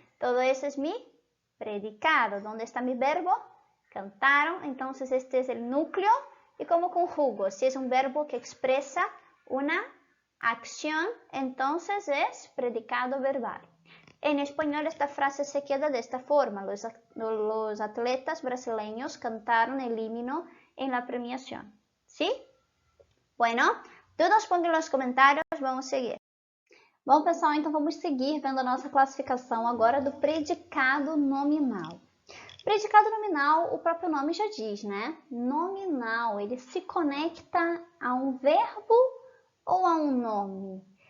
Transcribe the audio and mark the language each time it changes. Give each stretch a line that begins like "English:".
Spanish: Todo isso é mi predicado. ¿Dónde está mi verbo? Cantaron. Entonces este es el núcleo. ¿Y cómo conjugo? Si es un verbo que expresa una acción, entonces es predicado verbal. En español esta frase se queda de esta forma. Los atletas brasileños cantaron el himno en la premiación. ¿Sí? Bueno, todos pongan
Portuguese: nos comentários, vamos seguir. Bom, pessoal, então vamos seguir vendo a nossa classificação agora do predicado nominal. Predicado nominal, o próprio nome já diz, né? Nominal, ele se conecta a um verbo ou a um nome?